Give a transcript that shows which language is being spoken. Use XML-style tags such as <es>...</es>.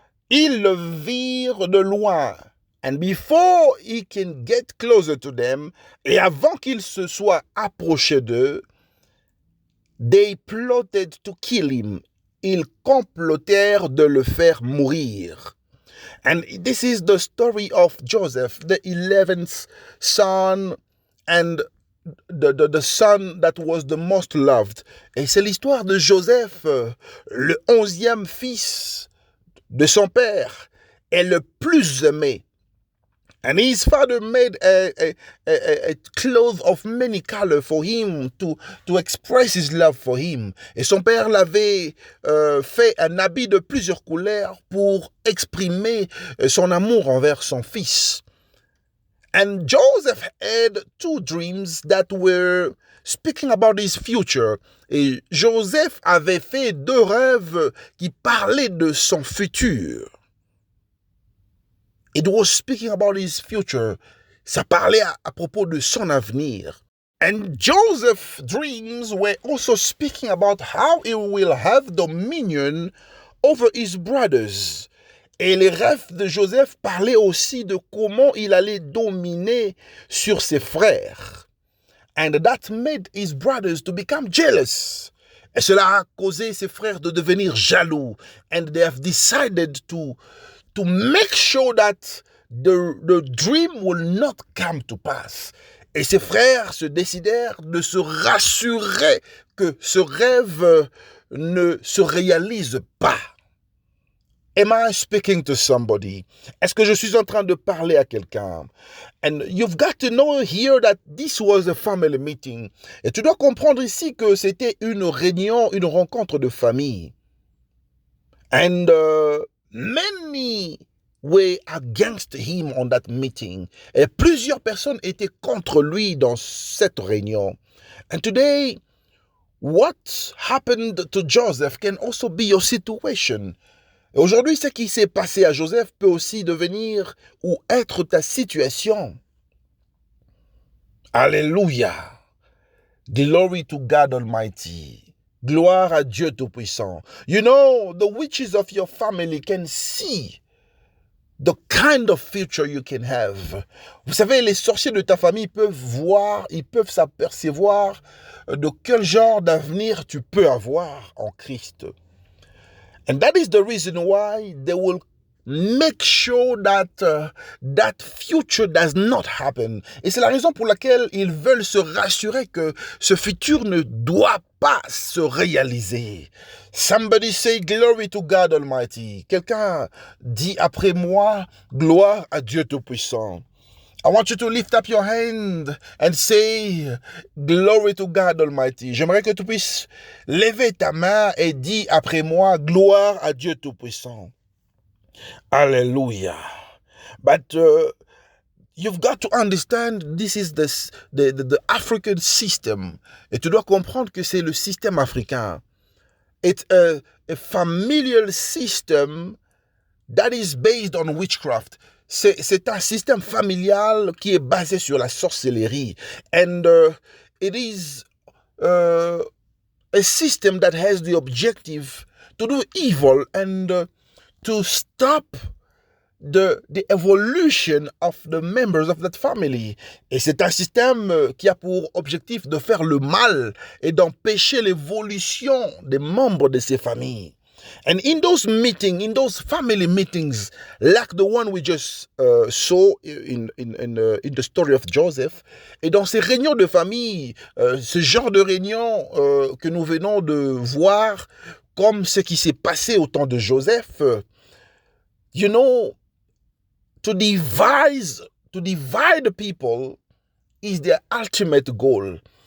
<fr>Ils le virent de loin.</fr> <en>And before he can get closer to them,</en> <fr>et avant qu'il se soit approché d'eux,</fr> <en>they plotted to kill him.</en> <fr>Ils complotèrent de le faire mourir.</fr> <en>And this is the story of Joseph, the 11th son and the son that was the most loved.</en> <fr>Et c'est l'histoire de Joseph, le 11e fils de son père, et le plus aimé.</fr> <en>And his father made a cloth of many colors for him to express his love for him.</en> <fr>Et son père l'avait fait un habit de plusieurs couleurs pour exprimer son amour envers son fils.</fr> <en>And Joseph had 2 dreams that were speaking about his future.</en> <fr>Et Joseph avait fait 2 rêves qui parlaient de son futur.</fr> <en>It was speaking about his future.</en> <fr>Ça parlait à propos de son avenir.</fr> <en>And Joseph's dreams were also speaking about how he will have dominion over his brothers.</en> <fr>Et les rêves de Joseph parlaient aussi de comment il allait dominer sur ses frères.</fr> <en>And that made his brothers to become jealous.</en> <fr>Et cela a causé ses frères de devenir jaloux.</fr> <en>And they have decided to make sure that the dream will not come to pass.</en> <fr>Et ses frères se décidèrent de se rassurer que ce rêve ne se réalise pas.</fr> <en>Am I speaking to somebody?</en> <fr>Est-ce que je suis en train de parler à quelqu'un?</fr> <en>And you've got to know here that this was a family meeting.</en> <fr>Et tu dois comprendre ici que c'était une réunion, une rencontre de famille.</fr> <en>And many were against him on that meeting.</en> <fr>Et plusieurs personnes étaient contre lui dans cette réunion.</fr> <en>And today, what happened to Joseph can also be your situation.</en> <fr>Et aujourd'hui, ce qui s'est passé à Joseph peut aussi devenir ou être ta situation. Alléluia.</fr> <en>Glory to God Almighty.</en> <fr>Gloire à Dieu Tout-Puissant.</fr> <en>You know, the witches of your family can see the kind of future you can have.</en> <fr>Vous savez, les sorciers de ta famille peuvent voir, ils peuvent s'apercevoir de quel genre d'avenir tu peux avoir en Christ.</fr> <en>And that is the reason why they will make sure that that future does not happen.</en> <fr>Et c'est la raison pour laquelle ils veulent se rassurer que ce futur ne doit pas se réaliser.</fr> <en>Somebody say glory to God Almighty.</en> <fr>Quelqu'un dit après moi, gloire à Dieu Tout-Puissant.</fr> <en>I want you to lift up your hand and say, glory to God Almighty.</en> <fr>J'aimerais que tu puisses lever ta main et dire après moi, gloire à Dieu Tout-Puissant.</fr> <en>Hallelujah. But you've got to understand this is the African system.</en> <fr>Et tu dois comprendre que c'est le système africain.</fr> <en>It's a familial system that is based on witchcraft.</en> <fr>C'est un système familial qui est basé sur la sorcellerie.</fr> <en>And it is a system that has the objective to do evil and to stop the evolution of the members of that family.</en> <fr>Et c'est un système qui a pour objectif de faire le mal et d'empêcher l'évolution des membres de ces familles.</fr> <en>And in those meetings, in those family meetings, like the one we just saw in the story of Joseph,</en> <fr>et dans ces réunions de famille, ce genre de réunions que nous venons de voir, comme ce qui s'est passé au temps de Joseph,</fr> <en>you know, to divide people is their ultimate goal.</en>